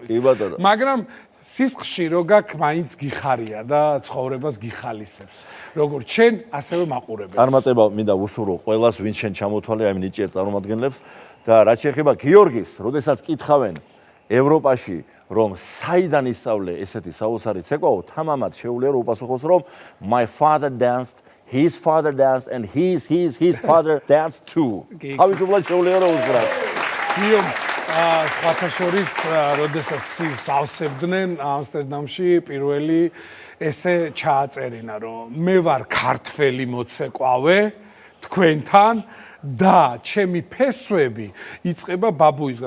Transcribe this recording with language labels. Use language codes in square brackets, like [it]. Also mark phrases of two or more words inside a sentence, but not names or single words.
[ka] მაგრამ სისხლში რო გაქვს მაინც გიხარია და ცხოვრებას გიხალისებს. როგორც შენ, ასევე მაყურებელს. წარმატება მინდა უსურვო ყველას, ვინც შენ ჩამოთვალე ამ ნიჭიერ წარმომადგენლებს და რაც შეეხება გიორგის, როდესაც კითხავენ ევროპაში, რომ საიდან ისწავლე ესეთი საოცარი ცეკვაო, თამამად შეუძლია რომ უპასუხოს რომ [en] my father danced, his father danced and his father danced too. [ka] თავისუფლად შეუძლია რომ უსწრას. გიო სხვათა შორის, როდესაც სავსებდნენ ამსტერდამში პირველი ესე ჩააწერინა, რომ მე ვარ ქართველი მოცეკვავე თქვენთან და ჩემი ფესვები იწყება ბაბუისგან.